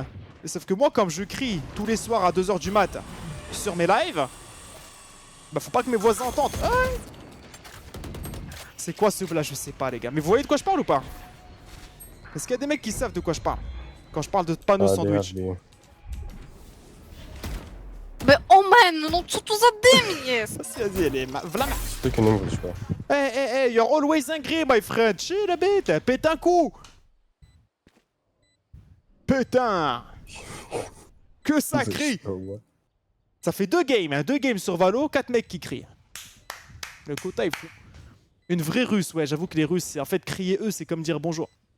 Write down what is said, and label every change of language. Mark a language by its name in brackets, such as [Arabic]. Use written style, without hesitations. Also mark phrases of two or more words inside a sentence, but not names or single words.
[French] Sauf que moi, comme je crie tous les soirs à 2h du mat sur mes lives, bah faut pas que mes voisins entendent. Ah, c'est quoi ce là? Je sais pas, les gars. Mais vous voyez de quoi je parle ou pas? Est-ce qu'il y a des mecs qui savent de quoi je parle quand je parle de panneau sandwich? [Polish] Be Omen, non co to za dym jest? [French] Vas-y, allez, voilà. [English] Speak in English, bro. Hey, hey, hey, you're always angry, my friend. Chill a bit, [French] pète un coup. Putain. Que ça crie. Ça fait 2 games, hein, 2 games sur Valo, 4 mecs qui crient. Le quota est fou. Une vraie russe, ouais, j'avoue que les Russes, en fait, crier eux, c'est comme dire bonjour.